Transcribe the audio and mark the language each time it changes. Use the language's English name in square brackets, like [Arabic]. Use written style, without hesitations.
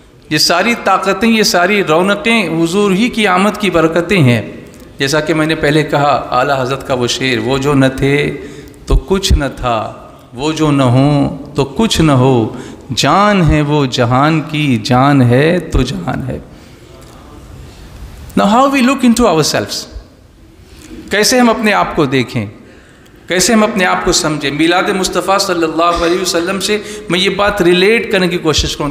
[Urdu] یہ ساری طاقتیں، یہ ساری رونقیں حضور ہی کی آمد کی برکتیں ہیں. جیسا کہ میں نے پہلے کہا، اعلیٰ حضرت کا وہ شعر، وہ جو نہ تھے تو کچھ نہ تھا، وہ جو نہ ہوں تو کچھ نہ ہو، جان ہے وہ جہان کی، جان ہے تو جہان ہے. [English] Now how we look into ourselves. [Urdu] کیسے ہم اپنے آپ کو دیکھیں، کیسے ہم اپنے آپ کو سمجھیں. میلاد مصطفیٰ صلی اللہ علیہ وسلم سے میں یہ بات ریلیٹ کرنے کی کوشش کروں.